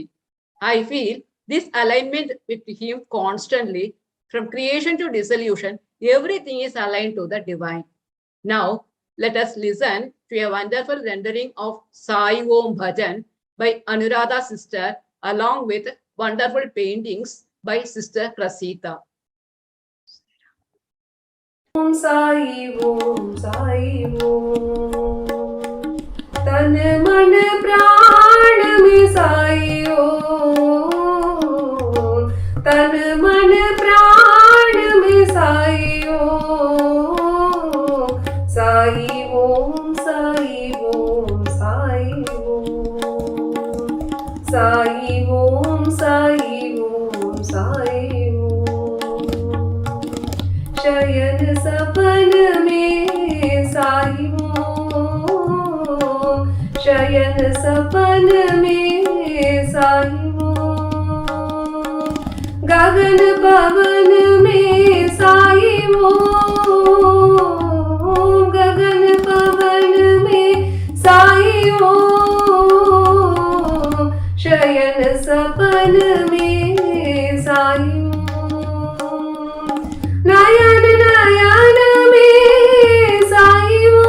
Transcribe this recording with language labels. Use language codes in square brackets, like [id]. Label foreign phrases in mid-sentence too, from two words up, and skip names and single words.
[en] I feel this alignment with him constantly, from creation to dissolution, everything is aligned to the divine. Now, let us listen to a wonderful rendering of Sai Om Bhajan by Anuradha sister, along with wonderful paintings by Sister Prasita. [hi] ओम साई ओम साई ओम तन मन प्राण में साई ओम तन मन प्राण में साई ओम साई ओम साई ओम साई ओम साई ओम साई ओम Sai Om शयन सपन में साई ओम शयन सपन में साई ओम गगन पवन में साई ओम गगन पवन में साई ओम शयन सपन में साई ओम नयन नयन में साई